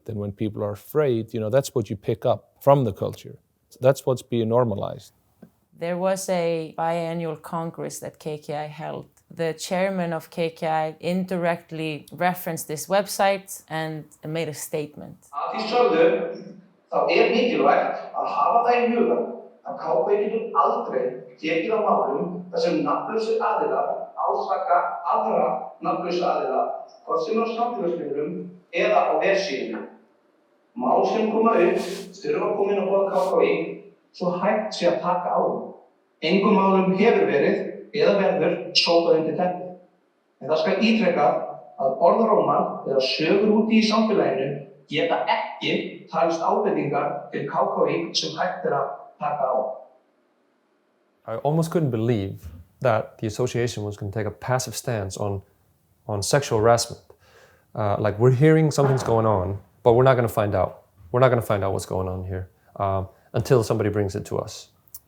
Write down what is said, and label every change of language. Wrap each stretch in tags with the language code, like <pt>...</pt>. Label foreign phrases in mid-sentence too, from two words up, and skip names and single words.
<en>And when people are afraid, that's what you pick up from the culture. That's what's being normalized. There was a biannual congress that KKI held. The chairman of KKI indirectly referenced this website and made a statement.</en> <is>Að því sögðu, þá mikilvægt að hafa það í huga að KKI getur aldrei tekið á málum þar sem nafnlausir aðilar ásaka aðra nafnlausa aðila, hvort sem á samfélagsmiðlum eða á vefsíðunum. Mál sem koma upp þurfa að koma inn á borð KKI svo hægt sé að taka á þeim. Engum málum hefur verið eða verður sópað undir teppið. En það skal ítrekað að orðrómar eða sögur úti í samfélaginu geta ekki talist ábendingar til KKI sem hægt að taka á.</is> <en>I almost couldn't believe that the association was going to take a passive stance on sexual harassment. Like, we're hearing something's going on, but we're not going to find out. We're not going to find out what's going on here until somebody brings it to us.</en>